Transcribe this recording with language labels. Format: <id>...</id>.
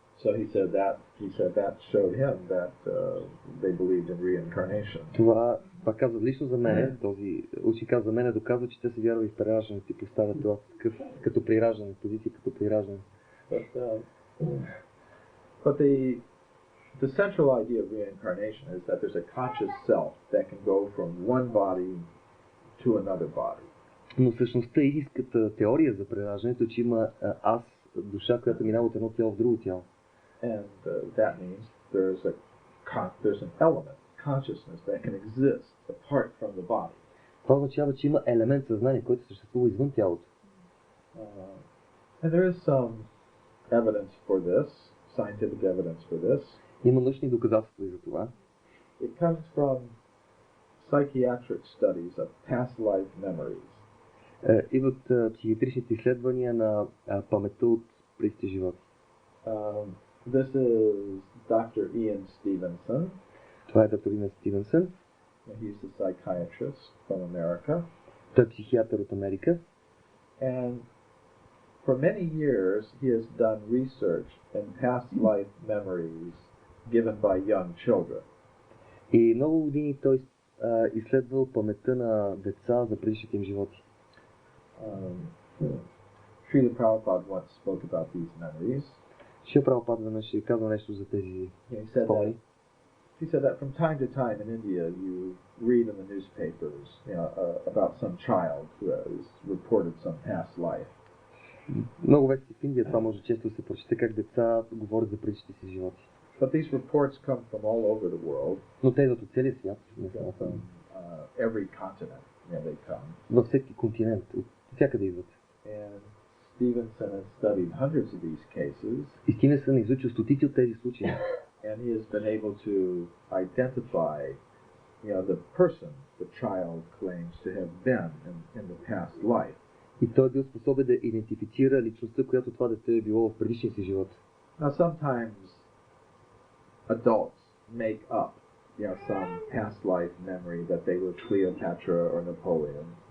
<en>So he said that showed him that they believed in reincarnation.</en> <bg>Това пак казва лично за мен, този учен казва за мен, доказва, че те се вярвали в прераждането и поставят това като прираждане, позиция като прираждане.</bg> <en>But the central idea of reincarnation is that there's a conscious self that can go from one body to another body.</en> <bg>Но всъщността истинската теория за прераждането е, че има аз, душа, която минава от едно тяло в друго тяло.</bg> <en>And that means there's an element, consciousness, that can exist apart from the body.</en> <bg>Това означава, че има елемент съзнание, който съществува извън тялото.</bg> <en>And there is some evidence for this, scientific evidence for this.</en> <bg>Има научни доказателства и за това.</bg> <en>It comes from psychiatric studies of past life memories.</en> <bg>Идват психиатричните изследвания на паметта от предишните животи.</bg> <en>This is Dr. Ian Stevenson.</en> <bg>Това е доктор Иан Стивенсън.</bg> <en>He's a psychiatrist from America.</en> <bg>Той е психиатър от Америка.</bg> <en>And for many years he has done research in past life memories given by young children.</en> <bg>И много години той изследвал паметта на деца за предишните им животи.</bg> <en>Srila Prabhupada once spoke about these memories.</en> <bg>Шрила Прабхупада веднъж казва нещо за тези спомени.</bg> <en>He said that from time to time in India you read in the newspapers, about some child who has reported some past life.</en> <bg>Много вести в Индия това може често се прочете как деца говорят за предишните си животи.</bg> <en>But these reports come from all over the world.</en> <bg>Но те идват от целия свят, не само</bg> <en>from every continent. They come.</en> <bg>Във всеки континент, от всякъде идват.</bg> <en>And Stevenson has studied hundreds of these cases.</en> <bg>И Стивенсън е изучил стотици от тези случаи.</bg> <en>And he has been able to identify, the person the child claims to have been in the past life.</en> <bg>И той е бил способен да идентифицира личността, която това дете е било в предишния си живот.</bg> <en>Now sometimes adults make up, some past life memory that they were Cleopatra or Napoleon.</en>